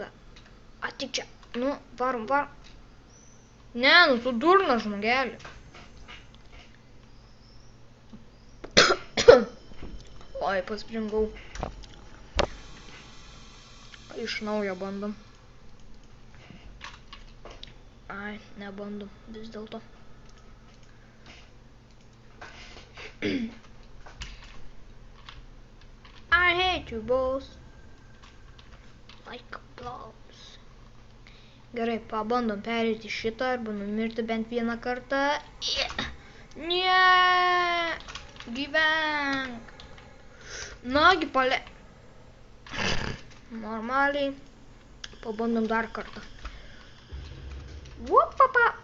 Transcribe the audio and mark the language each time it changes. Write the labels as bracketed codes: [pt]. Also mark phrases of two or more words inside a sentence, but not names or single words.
[lt] Atik čia. Nu, varom. Ne, nu tu durnas žmogelį. Oi, paspringau. Iš naujo bandom. Ai, nebandom vis dėlto. [en] I hate you, boss. Like applause. [lt] Gerai, pabandom pereiti šitą arba numirti bent vieną kartą. Ne, gyvenk. Nagi pale. Normaliai. Pabandom dar kartą. Vupapa.